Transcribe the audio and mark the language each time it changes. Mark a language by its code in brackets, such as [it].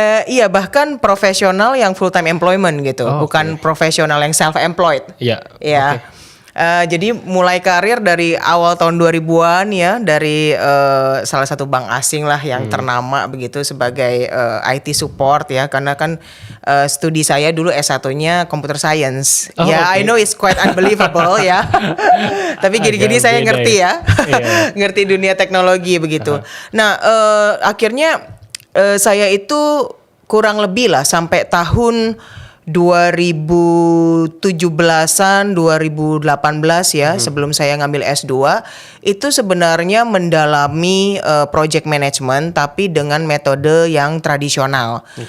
[id] Iya, bahkan profesional yang full time employment gitu, bukan profesional yang self employed. Iya. Ya. Okay. Jadi mulai karir dari awal tahun 2000-an ya, dari salah satu bank asing lah yang ternama begitu sebagai IT support ya, karena kan studi saya dulu S1-nya computer science. [en] I know it's quite unbelievable ya. [id] Tapi gini-gini saya ngerti ya. Ngerti dunia teknologi begitu. Nah, akhirnya saya itu kurang lebih lah sampai tahun 2017-an, 2018 ya, sebelum saya ngambil S2, itu sebenarnya mendalami project management tapi dengan metode yang tradisional.